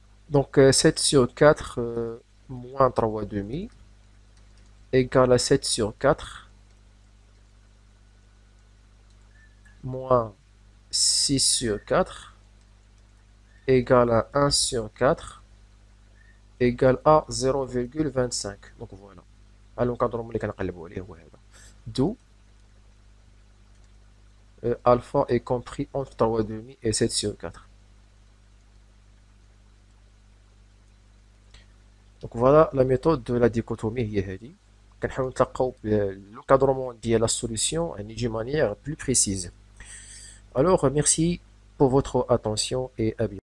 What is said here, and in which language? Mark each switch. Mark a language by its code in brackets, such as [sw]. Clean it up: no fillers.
[fr] donc 7 sur 4 moins 3 demi égale à 7 sur 4 moins 6 sur 4 égale à 1 sur 4 égale à 0,25. Donc voilà. [ar] l'encadrement اللي كنقلبوا عليه هو هذا. [fr] D'où alpha est compris entre 3 demi et 7 sur 4. Donc voilà la méthode de la dichotomie [ar] هي هذه. كنحاولوا نتلقاو [fr] l'encadrement ديال la solution d'une manière plus précise. Alors merci pour votre attention et à bientôt.